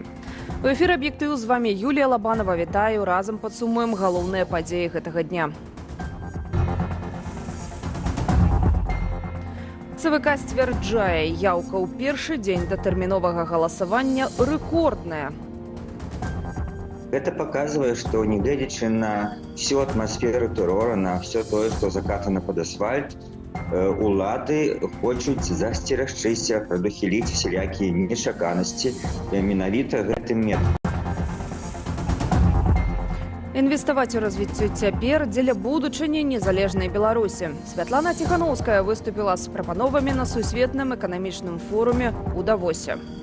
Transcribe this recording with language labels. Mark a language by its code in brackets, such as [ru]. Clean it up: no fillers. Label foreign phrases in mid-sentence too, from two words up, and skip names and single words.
[be] У эфіры «Аб'ектыў» з вами Юлія Лабанова. Вітаю, разам падсумуем галоўныя падзеі гэтага дня. ЦВК сцвярджае, яўка ў першы дзень датэрміновага галасавання рэкордная. [ru] Это показывает, что неглядячи на всю атмосферу террора, на все то, что закатано под асфальт, [be] улады хочуць засцерагчыся, прадухіліць всялякія нечаканасці менавіта гэтым методам. Інвеставаць у развіццё цяпер дзеля будучыні незалежнай Беларусі. Святлана Ціханаўская выступіла з прапановамі на сусветным эканамічным форуме ў Давосе.